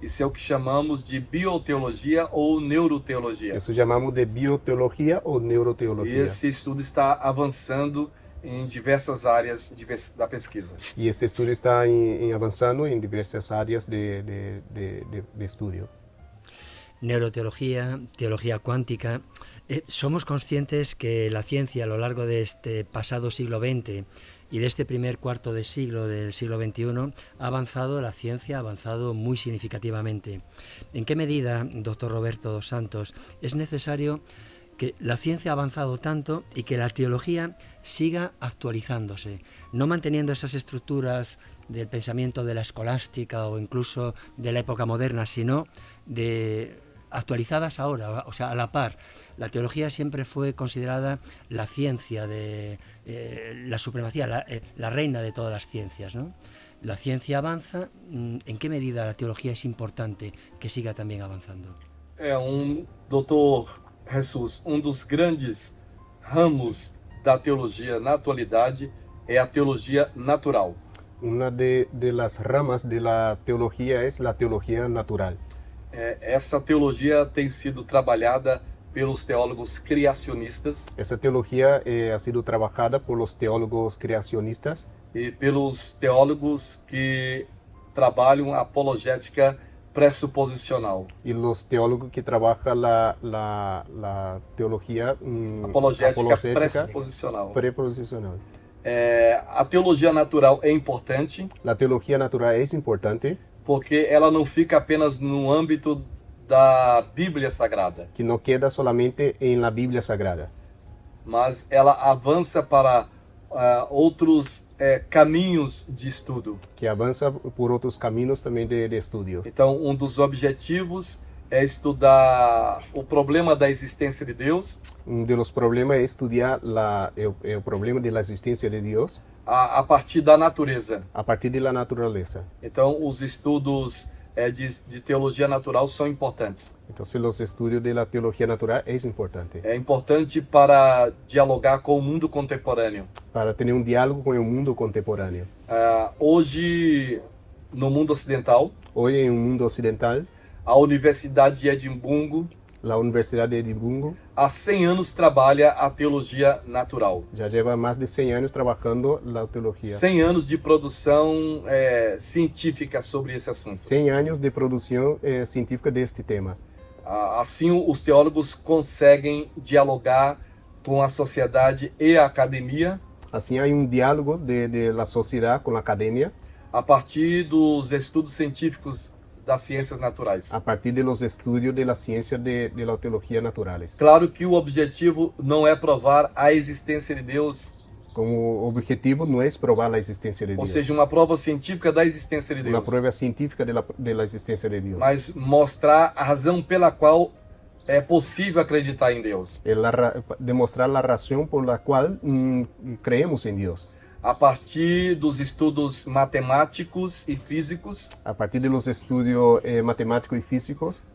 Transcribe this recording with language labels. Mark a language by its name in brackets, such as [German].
[Portuguese] Isso é o que chamamos de bioteologia ou neuroteologia. Isso chamamos de bioteologia ou neuroteologia. E esse estudo está avançando em diversas áreas da pesquisa. E esse estudo está avançando em diversas áreas de estudo. [Spanish] Neuroteología, teología cuántica. Somos conscientes que la ciencia a lo largo de este pasado siglo XX y de este primer cuarto de siglo del siglo XXI ha avanzado, la ciencia ha avanzado muy significativamente. ¿En qué medida, doctor Roberto dos Santos, es necesario que la ciencia ha avanzado tanto y que la teología siga actualizándose, no manteniendo esas estructuras del pensamiento de la escolástica o incluso de la época moderna, sino actualizadas ahora, o sea, a la par? La teología siempre fue considerada la ciencia de la supremacía, la reina de todas las ciencias, ¿no? la ciencia avanza, ¿en qué medida la teología es importante que siga también avanzando? [Portuguese] Doutor Jesus, dos grandes ramos da teologia na atualidade é a teologia natural. [Spanish] Una de las ramas de la teología es la teología natural. [Portuguese] Essa teologia tem sido trabalhada pelos teólogos criacionistas. [Spanish] Esa teología ha sido trabajada por los teólogos creacionistas [Portuguese] E pelos teólogos que trabalham a apologética pressuposicional. [Spanish] y los teólogos que trabajan la teología [Portuguese] Apologética pressuposicional. [Spanish] preposicional. [Portuguese] A teologia natural é importante [Spanish] La teología natural es importante, [Portuguese] porque ela não fica apenas no âmbito da Bíblia Sagrada, [Spanish] que no queda solamente en la Biblia Sagrada, [Portuguese] mas ela avança para outros caminhos de estudo. [Spanish] que avanza por otros caminos también de estudio. [Portuguese] Então, dos objetivos é estudar o problema da existência de Deus, [Spanish] De los problemas es estudiar el problema de la existencia de Dios [Portuguese] a partir da natureza. [Spanish] a partir de la naturaleza. [Portuguese] Então, os estudos de teologia natural são importantes. [Spanish] Entonces los estudios de la teología natural es importante [Portuguese] É importante para dialogar com o mundo contemporâneo. [Spanish] para tener un diálogo con el mundo contemporáneo. [Portuguese] Hoje, no mundo ocidental, [Spanish] Hoy en el mundo occidental, [Portuguese] a Universidade de Edimburgo, [Spanish] la Universidad de Edimburgo [Portuguese] há 100 anos trabalha a teologia natural. [Spanish] ya lleva más de 100 años trabajando la teología. [Portuguese] 100 anos de produção científica sobre esse assunto. [Spanish] 100 años de producción científica de este tema. [Portuguese] Assim, os teólogos conseguem dialogar com a sociedade e a academia [Spanish] Así hay un diálogo de la sociedad con la academia [Portuguese] a partir dos estudos científicos das ciências naturais. [Spanish] a partir de los estudios de la ciencia de la teología naturales. [Portuguese] Claro que o objetivo não é provar a existência de Deus, [Spanish] Como objetivo no es probar la existencia de [Portuguese] ou [Spanish] Dios, [Portuguese] seja, uma prova científica da existência de [Spanish] una [Portuguese] Deus, [Spanish] prueba científica de la existencia de Dios. [Portuguese] mas mostrar a razão pela qual é possível acreditar em Deus. [Spanish] Demostrar la razón por la cual creemos en Dios. [Portuguese] A partir dos estudos matemáticos e físicos, [Spanish] A partir de los estudios matemáticos y físicos,